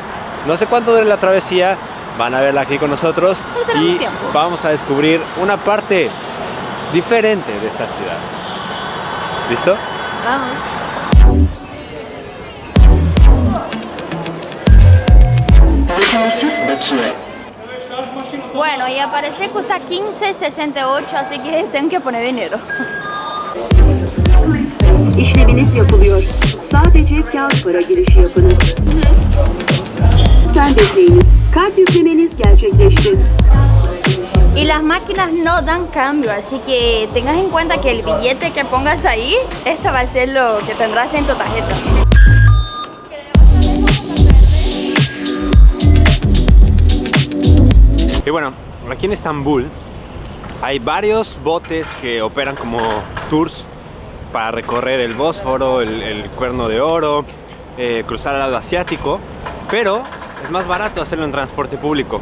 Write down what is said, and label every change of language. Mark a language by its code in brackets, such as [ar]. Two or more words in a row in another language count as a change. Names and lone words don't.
[es] No sé cuánto dure la travesía, van a verla aquí con nosotros y vamos a descubrir una parte diferente de esta ciudad. ¿Listo? Vamos. Bueno, y aparece cuesta 15.68, así que tengo que poner dinero. [tr] İşleminiz yapılıyor. Sadece kağıt para girişi yapınız. Lütfen bekleyiniz. Kart yüklemeniz gerçekleşti. [es] Y las máquinas no dan cambio, así que tengas en cuenta que el billete que pongas ahí, esta va a ser lo que tendrás en tu tarjeta. Y bueno, aquí en Estambul hay varios botes que operan como tours para recorrer el Bósforo, el Cuerno de Oro, cruzar al lado asiático, pero es más barato hacerlo en transporte público.